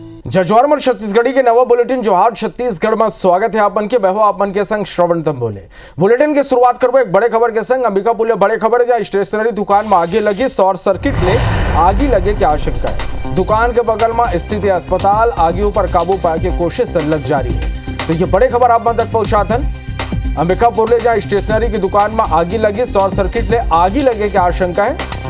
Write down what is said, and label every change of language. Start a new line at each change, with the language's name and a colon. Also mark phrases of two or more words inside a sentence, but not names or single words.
Chhattisgarhi: जजवार छत्तीसगढ़ी के नवा बुलेटिन जोहार छत्तीसगढ़ में स्वागत है आपन के बहो आपन के संग श्रवण तम बोले। बुलेटिन की शुरुआत करबो एक बड़े खबर के संग। अंबिकापुर ले बड़े खबर है जहां स्टेशनरी दुकान में आगे लगी
English: short circuit
Chhattisgarhi: ले आगी लगे की आशंका है। दुकान के बगल में स्थित अस्पताल आगे ऊपर काबू पाए की कोशिश संलग जारी है। तो ये बड़े खबर आप तक पहुंचाथन। अंबिकापुर ले जहां स्टेशनरी की दुकान में आगी लगी
English: short circuit
Chhattisgarhi: ले आगी लगे की आशंका है।